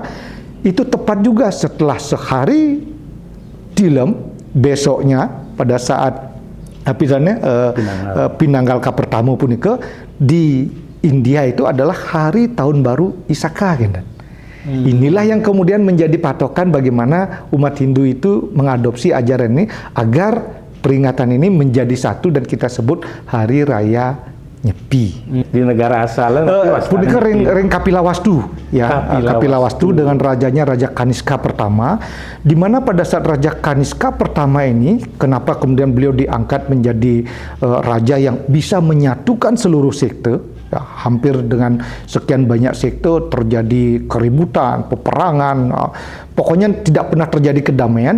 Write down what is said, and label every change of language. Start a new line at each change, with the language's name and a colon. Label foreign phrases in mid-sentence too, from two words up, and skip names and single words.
Indonesian: Itu tepat juga setelah sehari Tilem, besoknya pada saat Pinanggal ka pertama punika di India itu adalah hari tahun baru Isaka, gitu. Inilah yang kemudian menjadi patokan bagaimana umat Hindu itu mengadopsi ajaran ini agar peringatan ini menjadi satu dan kita sebut Hari Raya Nyepi. Di negara asalnya
Balinese: punika ring Kapilawastu,
Indonesian: ya. Kapilawastu dengan rajanya Raja Kaniska pertama, di mana pada saat Raja Kaniska pertama ini, kenapa kemudian beliau diangkat menjadi raja yang bisa menyatukan seluruh sekte, ya, hampir dengan sekian banyak sekte terjadi keributan, peperangan, pokoknya tidak pernah terjadi kedamaian.